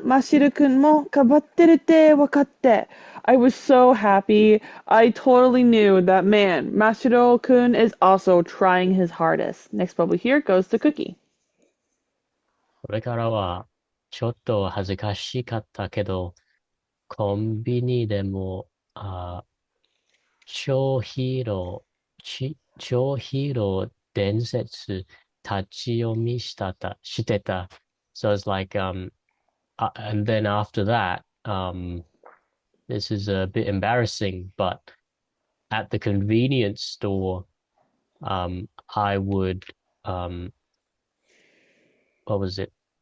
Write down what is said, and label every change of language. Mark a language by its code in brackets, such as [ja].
[ja] マシル君も頑張ってるって分かって。 [en] I was so happy. I totally knew that man, Mashiro-kun is also trying his hardest. Next bubble here goes to Cookie. [ja] これからは、ちょっと恥ずかしかったけど、コンビニでも、超ヒーロ超ヒーロー伝説立ち読みしてた. [en] So it's like, and then after that, this is a bit embarrassing, but at the convenience store, I would, what was it?